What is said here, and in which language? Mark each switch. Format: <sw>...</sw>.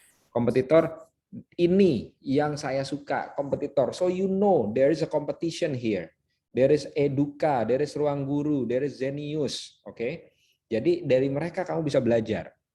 <id>Kompetitor, ini yang saya suka, kompetitor.</id> <en>So you know there is a competition here. There is Eduka, there is Ruang Guru, there is Zenius, oke.</en> <id>Jadi dari mereka kamu bisa belajar.</id>